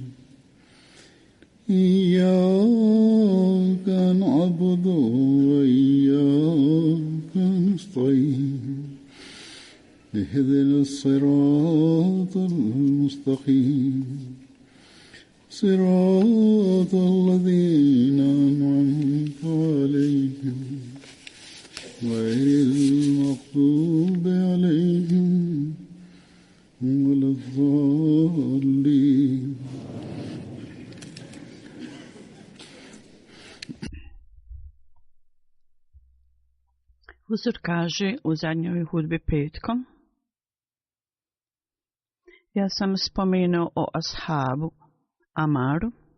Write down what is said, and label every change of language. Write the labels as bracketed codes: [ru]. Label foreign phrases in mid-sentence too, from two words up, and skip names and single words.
[ar] إياك نعبد وإياك نستعين اهدنا الصراط المستقيم صراط الذين أنعمت عليهم غير المغضوب عليهم ولا الضالين. [bs] Huzur kaže u zadnjoj hudbi petkom: ja sam spomenuo o ashabu Amaru.